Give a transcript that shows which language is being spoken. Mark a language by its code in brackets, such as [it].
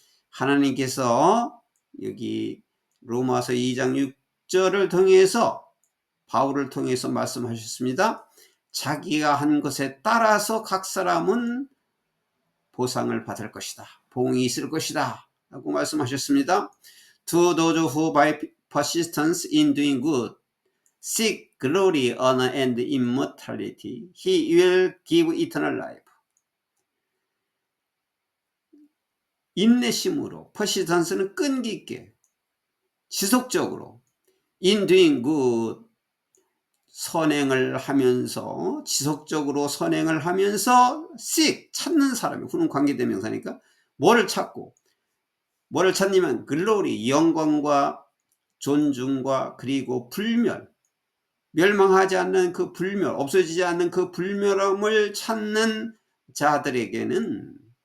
[ko] 하나님께서 여기 로마서 2장 6절을 통해서, 바울을 통해서 말씀하셨습니다. 자기가 한 것에 따라서 각 사람은 보상을 받을 것이다, 보응이 있을 것이다, 라고 말씀하셨습니다. [en] To those who by persistence in doing good seek glory, honor, and immortality, he will give eternal life. [ko] 인내심으로, persistence는 끈기 있게, 지속적으로, [en] in doing good, [ko] 선행을 하면서, 지속적으로 선행을 하면서 seek, 찾는 사람이, 후는 관계대명사니까 뭐를 찾고, 뭐를 찾냐면 glory, 영광과 존중과 그리고 불멸, 멸망하지 않는 그 불멸, 없어지지 않는 그 불멸함을 찾는 자들에게는,